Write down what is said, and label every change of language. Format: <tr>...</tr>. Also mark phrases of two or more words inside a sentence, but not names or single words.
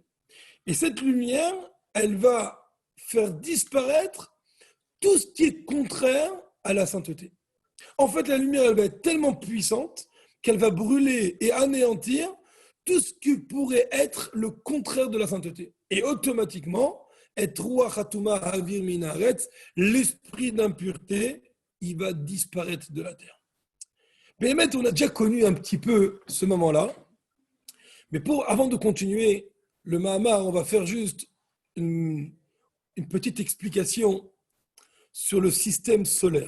<fr>Et cette lumière, elle va faire disparaître tout ce qui est contraire à la sainteté. En fait, la lumière, elle va être tellement puissante qu'elle va brûler et anéantir tout ce qui pourrait être le contraire de la sainteté. Et automatiquement, et</fr> <he>רוח הטומאה אעביר מן הארץ,</he> <fr>l'esprit d'impureté, il va disparaître de la terre. Mais on a déjà connu un petit peu ce moment-là. Mais avant de continuer le Mahamar, on va faire juste une petite explication sur le système solaire.</fr>